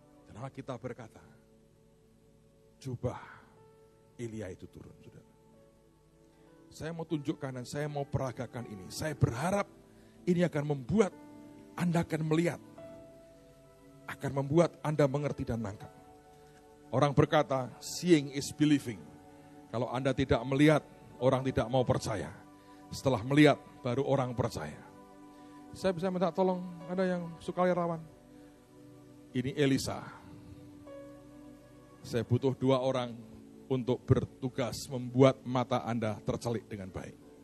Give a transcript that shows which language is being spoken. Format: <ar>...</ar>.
<id>Dan Alkitab berkata, jubah Elia itu turun, saudara. Saya mau tunjukkan dan saya mau peragakan ini. Saya berharap ini akan membuat Anda akan melihat, akan membuat Anda mengerti dan nangkap. Orang berkata,</id> <en>seeing is believing.</en> <id>Kalau Anda tidak melihat, orang tidak mau percaya. Setelah melihat, baru orang percaya. Saya bisa minta tolong, ada yang sukarelawan. Ini Elisa. Saya butuh 2 orang untuk bertugas membuat mata Anda tercelik dengan baik.</id>